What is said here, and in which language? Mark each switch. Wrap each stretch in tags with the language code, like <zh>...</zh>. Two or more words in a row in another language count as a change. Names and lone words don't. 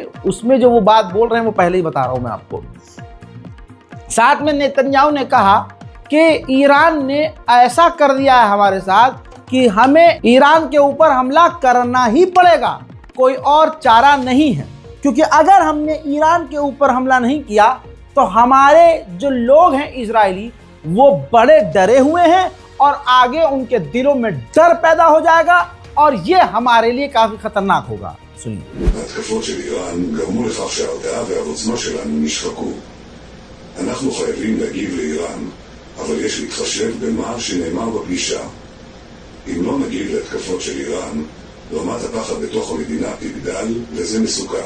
<hi>उसमें जो वो बात बोल रहे हैं वो पहले ही बता रहा हूं मैं आपको। साथ में नेतन्याहू ने कहा कि ईरान ने ऐसा कर दिया है हमारे साथ कि हमें ईरान के ऊपर हमला करना ही पड़ेगा, कोई और चारा नहीं है, क्योंकि अगर हमने ईरान के ऊपर हमला नहीं किया तो हमारे जो लोग हैं इजरायली वो बड़े डरे हुए हैं और आगे उनके दिलों में डर पैदा हो जाएगा और ये हमारे लिए काफी खतरनाक होगा। सुनिए।</hi> <he>ההתקפות של איראן גרמו לכך שההרתעה והעוצמה שלנו נשחקו. אנחנו חייבים להגיב לאיראן, אבל יש להתחשב במה שנאמר בפגישה. אם לא נגיב להתקפות של איראן, רמת הפחד בתוך המדינה תגדל וזה מסוכן.</he>